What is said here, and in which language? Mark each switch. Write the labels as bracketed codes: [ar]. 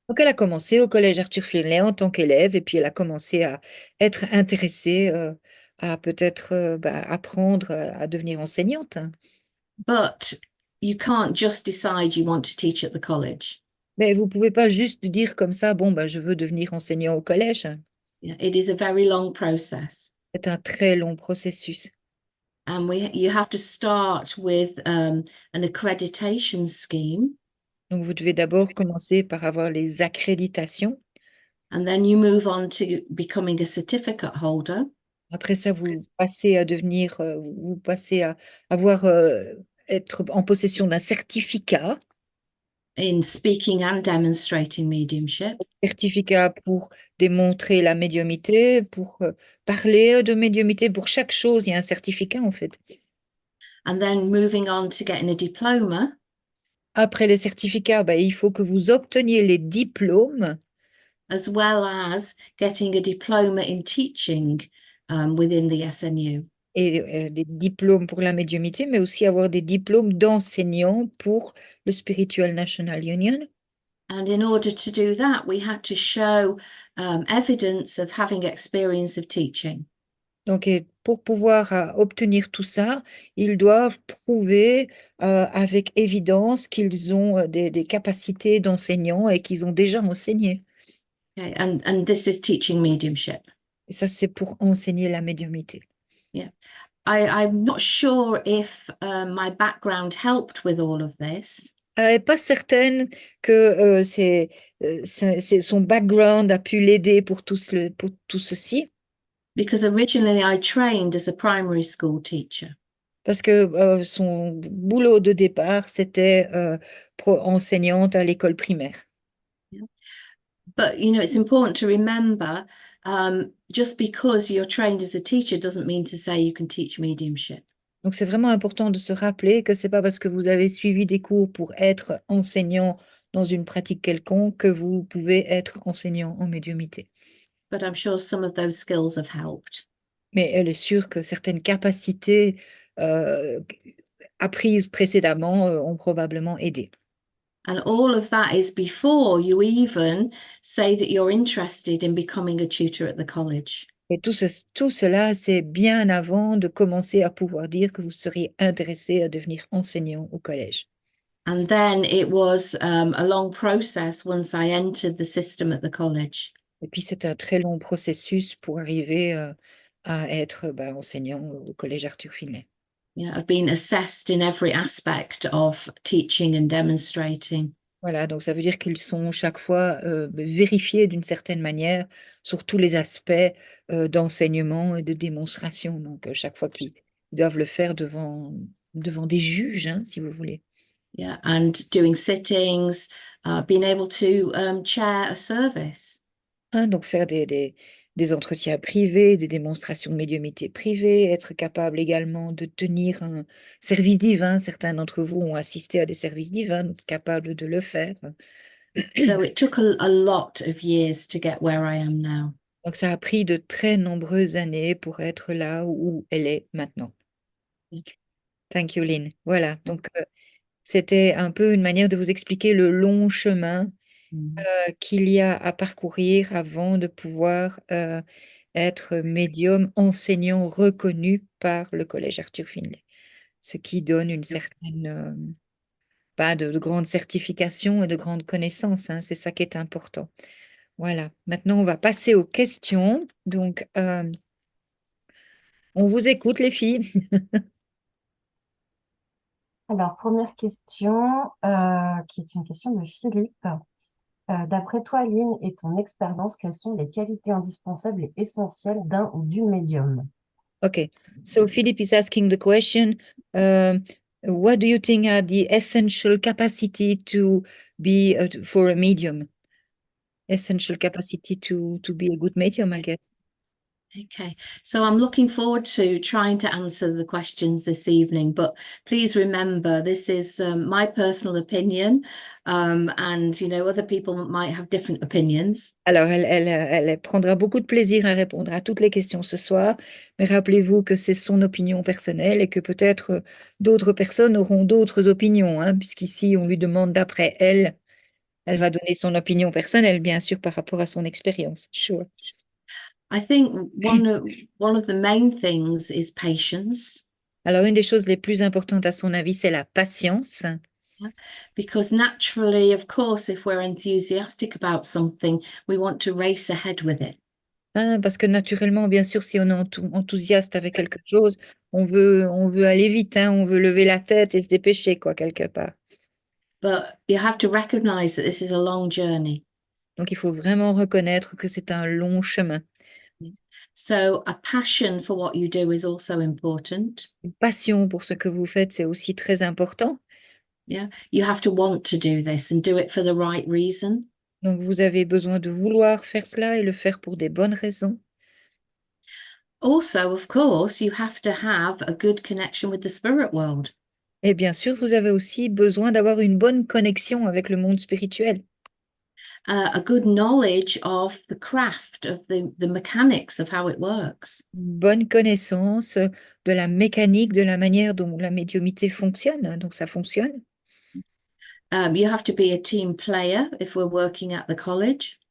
[fr] Donc, elle a commencé au collège Arthur Findlay en tant qu'élève et puis elle a commencé à être intéressée à peut-être apprendre à devenir enseignante. [en] But you can't just decide you want to teach at the college. [fr] Mais vous pouvez pas juste dire comme ça, bon, je veux devenir enseignant au collège. [en] It is a very long process. [fr] C'est un très long processus. [en] And you have to start with an accreditation scheme. [fr] Donc, vous devez d'abord commencer par avoir les accréditations. [en] And then you move on to becoming a certificate holder. [fr] Après ça, vous passez à devenir, vous passez à avoir, être en possession d'un certificat. [en] In speaking and demonstrating mediumship. [fr] Certificat pour démontrer la médiumité, pour parler de médiumité. Pour chaque chose, il y a un certificat en fait. [en] And then moving on to getting a diploma. [fr] Après les certificats, il faut que vous obteniez les diplômes. [en] As well as getting a diploma in teaching within the SNU. [fr] Et des diplômes pour la médiumité, mais aussi avoir des diplômes d'enseignant pour le Spiritual National Union. [en] And in order to do that, we had to show evidence of having experience of teaching. [fr] Donc, pour pouvoir obtenir tout ça, ils doivent prouver avec évidence qu'ils ont des capacités d'enseignants et qu'ils ont déjà enseigné. [en] Okay, and this is teaching mediumship. [fr] Et ça, c'est pour enseigner la médiumité. [en] Yeah, I'm not sure if my background helped with all of this. [fr] Elle n'est pas certaine que son background a pu l'aider pour pour tout ceci. [en] Because originally I trained as a primary school teacher. [fr] Parce que son boulot de départ, c'était enseignante à l'école primaire. [en] Yeah. But you know, it's important to remember, just because you're trained as a teacher doesn't mean to say you can teach mediumship. [fr] Donc, c'est vraiment important de se rappeler que c'est pas parce que vous avez suivi des cours pour être enseignant dans une pratique quelconque que vous pouvez être enseignant en médiumité. [en] But I'm sure some of those skills have helped. [fr] Mais elle est sûre que certaines capacités apprises précédemment ont probablement aidé. [en] And all of that is before you even say that you're interested in becoming a tutor at the college. [fr] Et tout cela, c'est bien avant de commencer à pouvoir dire que vous seriez intéressé à devenir enseignant au collège. [en] And then it was a long process once I entered the system at the college. [fr] Et puis, c'est un très long processus pour arriver à être enseignant au collège Arthur Finlay. [en] Yeah, I've been assessed in every aspect of teaching and demonstrating. [fr] Voilà, donc ça veut dire qu'ils sont chaque fois vérifiés d'une certaine manière sur tous les aspects d'enseignement et de démonstration. Donc, chaque fois qu'ils doivent le faire devant des juges, hein, si vous voulez. [en] Yeah, and doing sittings, being able to chair a service. [fr] Hein, donc, faire des entretiens privés, des démonstrations de médiumnité privées, être capable également de tenir un service divin. Certains d'entre vous ont assisté à des services divins, donc capables de le faire. [en] So it took a lot of years to get where I am now. [fr] Donc, ça a pris de très nombreuses années pour être là où elle est maintenant. [en] Thank you, Lynn. [fr] Voilà, donc c'était un peu une manière de vous expliquer le long chemin Mm. qu'il y a à parcourir avant de pouvoir être médium enseignant reconnu par le Collège Arthur Finlay, ce qui donne une certaine, de grandes certifications et de grandes connaissances, hein, c'est ça qui est important. Voilà, maintenant on va passer aux questions. Donc, on vous écoute, les filles. Alors, première question, qui est une question de Philippe. D'après toi, Lynn, et ton expérience, quelles sont les qualités indispensables et essentielles d'un ou d'une médium? [en] Okay, so Philip is asking the question, what do you think are the essential capacity to be for a medium? Essential capacity to be a good medium, I guess. Okay, so I'm looking forward to trying to answer the questions this evening, but please remember this is my personal opinion, and you know other people might have different opinions. [fr] Alors, elle prendra beaucoup de plaisir à répondre à toutes les questions ce soir, mais rappelez-vous que c'est son opinion personnelle et que peut-être d'autres personnes auront d'autres opinions, hein, puisqu'ici, on lui demande d'après elle. Elle va donner son opinion personnelle, bien sûr, par rapport à son expérience. [en] Sure. I think one of the main things is patience. [fr] Alors, une des choses les plus importantes à son avis, c'est la patience. [en] Because naturally, of course, if we're enthusiastic about something, we want to race ahead with it. [fr] Hein, parce que naturellement, bien sûr, si on est enthousiaste avec quelque chose, on veut aller vite, hein, on veut lever la tête et se dépêcher, quoi, quelque part. [en] But you have to recognize that this is a long journey. [fr] Donc, il faut vraiment reconnaître que c'est un long chemin. [en] So a passion for what you do is also important. [fr] Une passion pour ce que vous faites, c'est aussi très important. [en] Yeah, you have to want to do this and do it for the right reason. [fr] Donc, vous avez besoin de vouloir faire cela et le faire pour des bonnes raisons. [en] Also, of course, you have to have a good connection with the spirit world. [fr] Et bien sûr, vous avez aussi besoin d'avoir une bonne connexion avec le monde spirituel. [en] A good knowledge of the craft, of the mechanics of how it works. [fr] Une bonne connaissance de la mécanique, de la manière dont la médiumité fonctionne. Hein, donc, ça fonctionne. [en] You have to be a team player if we're working at the college.